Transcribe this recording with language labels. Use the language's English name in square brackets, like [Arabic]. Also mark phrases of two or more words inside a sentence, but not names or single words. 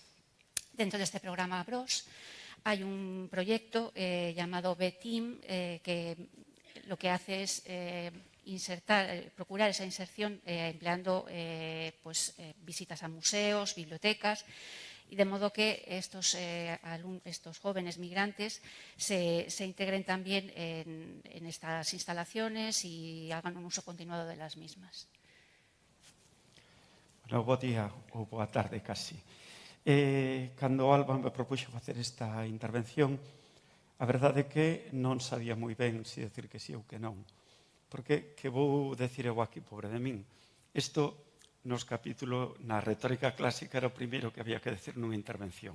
[Spanish] Dentro de este programa BROS hay un proyecto llamado B-Team que lo que hace es procurar esa inserción empleando visitas a museos, bibliotecas, y de modo que estos jóvenes migrantes se integren también en estas instalaciones y hagan un uso continuado de las mismas. [Galician] Bueno, bo día ou boa tarde casi. Cando Alba me propuxo facer esta intervención, a verdade é que non sabía moi ben se decir que sí ou que non. Porque, que vou decir eu aquí, pobre de min? Isto, nos capítulos, na retórica clásica, era o primeiro que había que decir nunha intervención.